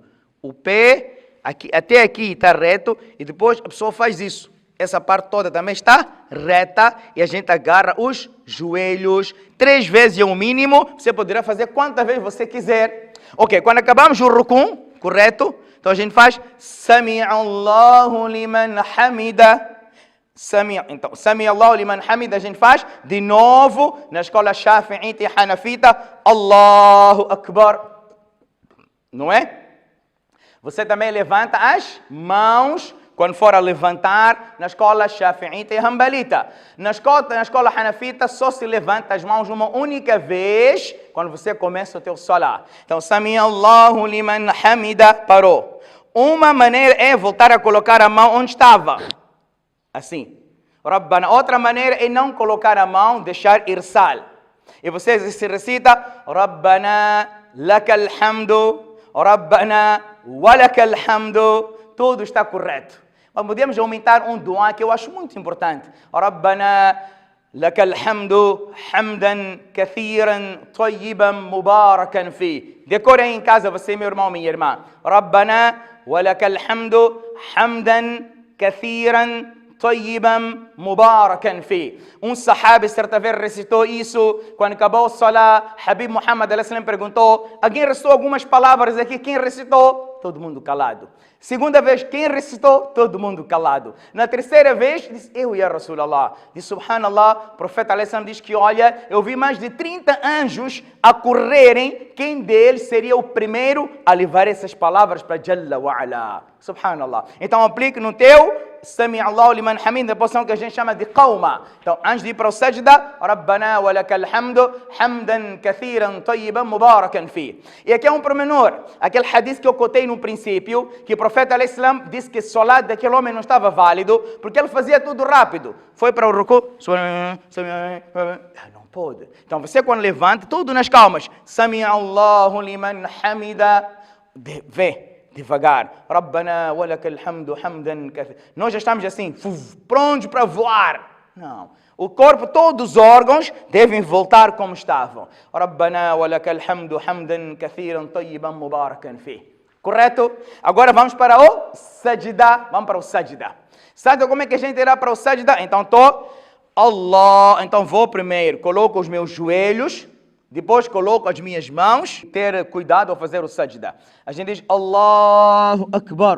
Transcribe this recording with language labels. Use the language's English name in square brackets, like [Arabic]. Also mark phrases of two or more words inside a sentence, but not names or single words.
[Portuguese] O pé, aqui, até aqui está reto e depois a pessoa faz isso. Essa parte toda também está reta e a gente agarra os joelhos 3 vezes é o mínimo. Você poderá fazer quantas vezes você quiser. Ok, quando acabamos o Rukun, correto? Então a gente faz [Arabic] سمع الله لمن حمده. [Portuguese] Então, [Arabic] سمع الله لمن حمده [Portuguese] a gente faz de novo na escola Shafi'ita e Hanafita. [Arabic] الله أكبر. [Portuguese] Não é? Você também levanta as mãos quando for a levantar na escola Shafi'ita e Hanbalita. Na escola Hanafita só se levanta as mãos uma única vez quando você começa o teu salah. Então, [Arabic] سمع الله لمن حمده, [Portuguese] parou. Uma maneira é voltar a colocar a mão onde estava. Assim. Rabbana. Outra maneira é não colocar a mão, deixar irsal. E você se recita [Arabic] ربنا لك الحمد، ربنا ولك الحمد. [Portuguese] Tudo está correto. Mas podemos aumentar um dua que eu acho muito importante. [Arabic] ربنا لك الحمد حمدا كثيرا طيبا مباركا في. [Portuguese] Decore aí em casa você, meu irmão, minha irmã. [Arabic] ربنا ولك الحمد حمدا كثيرا طيبا مباركا فيه. [Portuguese] Um sahabi certa vez recitou isso. Quando acabou o Salah, Habib Muhammad a.s. perguntou: alguém recitou algumas palavras aqui? Quem recitou? Todo mundo calado. Segunda vez, quem recitou? Todo mundo calado. Na terceira vez, disse: eu e a Rasulallah. Disse: subhanallah, o profeta a.s. diz que, olha, eu vi mais de 30 anjos a correrem. Quem deles seria o primeiro a levar essas palavras para [Arabic] جل وعلا? [Portuguese] Subhanallah. Então aplique no teu [Arabic] سمع الله لمن حمد, [Portuguese] da posição que a gente chama de qauma. Então, antes de ir para o sajda, [Arabic] ربنا ولك الحمد، حمدا كثيرا طيبا مباركا في. [Portuguese] E aqui é um pormenor. Aquele hadith que eu cotei no princípio, que o profeta al-Islam disse que o salat daquele homem não estava válido, porque ele fazia tudo rápido. Foi para o ruku, não pode. Então, você quando levanta, tudo nas calmas. [Arabic] سمع الله لمن حمده, [Portuguese] vê. Devagar. [Arabic] ربنا ولك الحمد حمدا كثير. [Portuguese] Nós já estamos assim, prontos para voar. Não. O corpo, todos os órgãos devem voltar como estavam. [Arabic] ربنا ولك الحمد حمدا كثيرا طيبا مباركا في. [Portuguese] Correto? Agora vamos para o sajda. Vamos para o sajda. Sabe como é que a gente irá para o sajda? Então Allah. Então vou primeiro, coloco os meus joelhos. Depois coloco as minhas mãos, ter cuidado ao fazer o sajda. A gente diz [Arabic] الله أكبر.